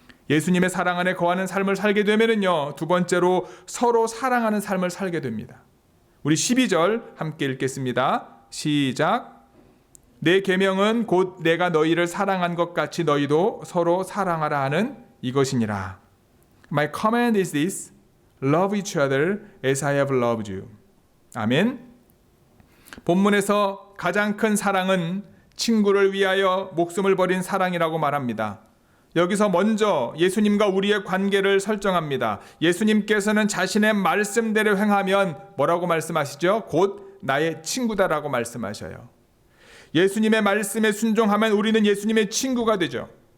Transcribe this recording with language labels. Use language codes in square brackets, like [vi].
[ko] 예수님의 사랑 안에 거하는 삶을 살게 되면은요, 두 번째로 서로 사랑하는 삶을 살게 됩니다. 우리 12절 함께 읽겠습니다. 시작. 내 계명은 곧 내가 너희를 사랑한 것 같이 너희도 서로 사랑하라 하는 이것이니라. [en] My command is this. Love each other as I have loved you. [ko] 아멘. 본문에서 가장 큰 사랑은 친구를 위하여 목숨을 버린 사랑이라고 말합니다. 여기서 먼저 예수님과 우리의 관계를 설정합니다. 예수님께서는 자신의 말씀대로 행하면 뭐라고 말씀하시죠? 곧 나의 친구다라고 말씀하셔요. 예수님의 말씀에 순종하면 우리는 예수님의 친구가 되죠.